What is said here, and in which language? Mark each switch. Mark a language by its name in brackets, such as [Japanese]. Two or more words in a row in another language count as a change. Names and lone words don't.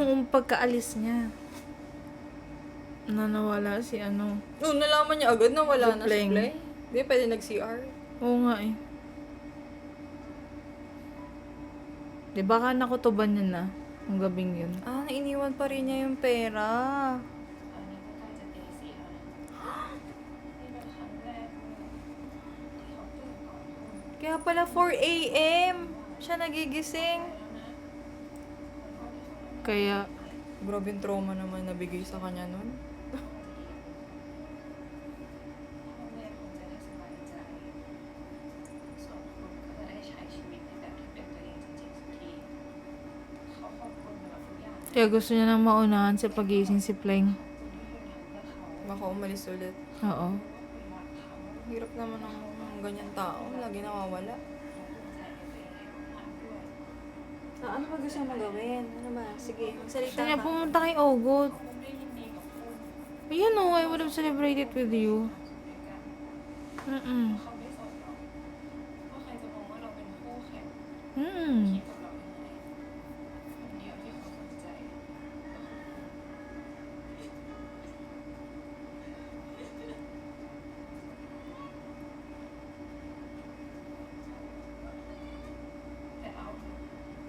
[Filipino] yung pagkaalis niya. Na nawala si ano. Oh, nalaman niya agad na wala na si Bling. Blay. Hindi, pwede nag-CR. Oo nga eh. Di ba ka nakutuban niya na? Ang gabing yun. Ah, nainiwan pa rin niya yung pera. [Thai] ตอนนี้ก็ใกล้จะตีสี่แล้วนะนี่เป็นครั้งแรกเลยที่เขาตื่นก่อนคน [Filipino] Kaya pala 4 a.m. siya nagigising. Kaya, Grabe yung trauma naman nabigay sa kanya nun. [Thai] พ่อแม่คงจะได้สบายใจส่วนคุณก็จะได้ใช้ชีวิตในแบบที่เป็นตัวเองจริงๆสักทีเขาขอบคุณสำหรับทุกอย่าง [Filipino] kaya gusto niya nang maunahan sa pagising si Pleng. [Thai] คุณที่คุณทำเพื่อเขา [Filipino] Baka umalis ulit. Oo. [Thai] คุณรักเขา [Filipino] Hirap naman ng ganyan tao. Lagi nawawala. [Thai] ภูมิใจในตัวเองมากๆด้วย [Filipino] Ah, ano ba gusto mong gawin? Ano ba? Sige, magsalita Gusto niya ka. pumunta kay Ogot. [Thai] ผมได้ยินดีกับคุณ [Filipino] Ayun oh, [English] I would have celebrated with you. [Thai] ด้วยกัน Mm-mm. เขาไม่สนหรอกว่าใครจะมองว่าเราเป็นคู่แข่ง Mm. คิดกับเรายังไงคนเดียวที่เขาสนใจก็คือคุณแต่เอาเดี๋